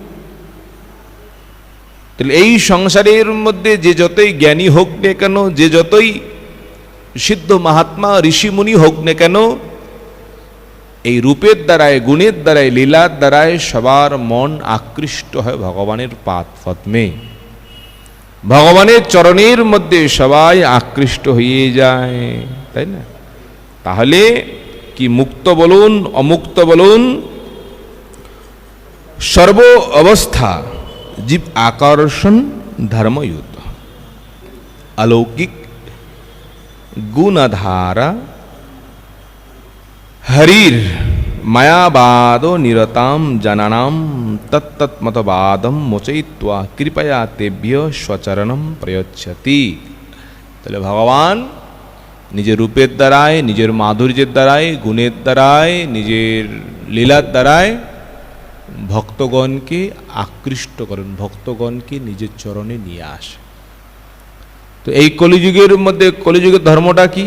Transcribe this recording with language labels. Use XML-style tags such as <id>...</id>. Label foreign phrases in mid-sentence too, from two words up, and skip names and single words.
<bn>তাহলে এই সংসারের মধ্যে যে যতই জ্ঞানী হোক না কেন, যে যতই সিদ্ধ মহাত্মা ঋষিমুনি হোক না কেন, এই রূপের দ্বারায়, গুণের দ্বারায়, লীলার দ্বারায় সবার মন আকৃষ্ট হয় ভগবানের পাদ পদ্মে, ভগবানের চরণের মধ্যে সবাই আকৃষ্ট হয়ে যায়, তাই না? তাহলে কি মুক্ত বলুন অমুক্ত বলুন, সর্ব অবস্থা জীব আকর্ষণ</bn> <sa>ধর্মयुत अलौकिक गुणधारा हरिर मायावादो निरताम जनानाम तत्तत्मतवादम मोचयित्वा कृपया तेभ्य स्वचरणम प्रयच्छति।</sa> <bn>তাহলে ভগবান নিজের রূপের দ্বারায়, নিজের মাধুর্যের দ্বারায়, গুণের দ্বারায়, নিজের লীলার দ্বারায় ভক্তগণকে আকৃষ্ট করেন, ভক্তগণকে নিজের চরণে নিয়ে আসে। তো এই কলিযুগের মধ্যে, কলিযুগের ধর্মটা কি?</bn>